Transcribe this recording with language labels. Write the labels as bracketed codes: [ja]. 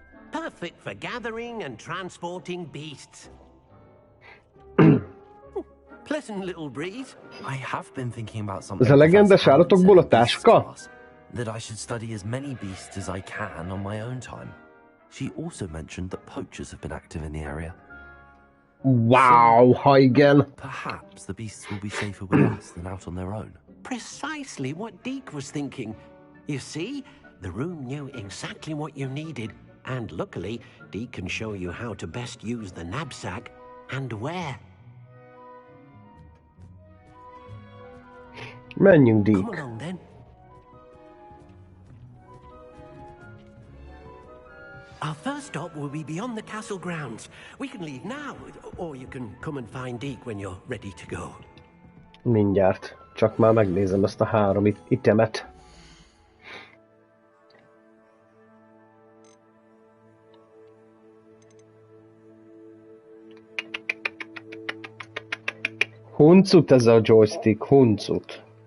[en] Perfect for gathering and transporting beasts. Pleasant little breeze. I have been thinking about something. [hu] Ez a legendás állatokból a táska? [en] That I should study as many beasts as I can on my own time. She also mentioned that poachers have been active in the area. [hu] Wow, ha igen. [en] Perhaps the beasts will be safer with us than out on their own. Precisely what Deke was thinking. You see, the room knew exactly what you needed, and luckily, Deke can show you how to best use the knapsack and where. [hu] Menjünk, Deke. [en] Come along then. Our first stop will be beyond the castle grounds. We can leave now, or you can come and find Deke when you're ready to go. [hu] Mindjárt. Csak már megnézem ezt a 3 itemet. Huncut ez a joystick, huncut.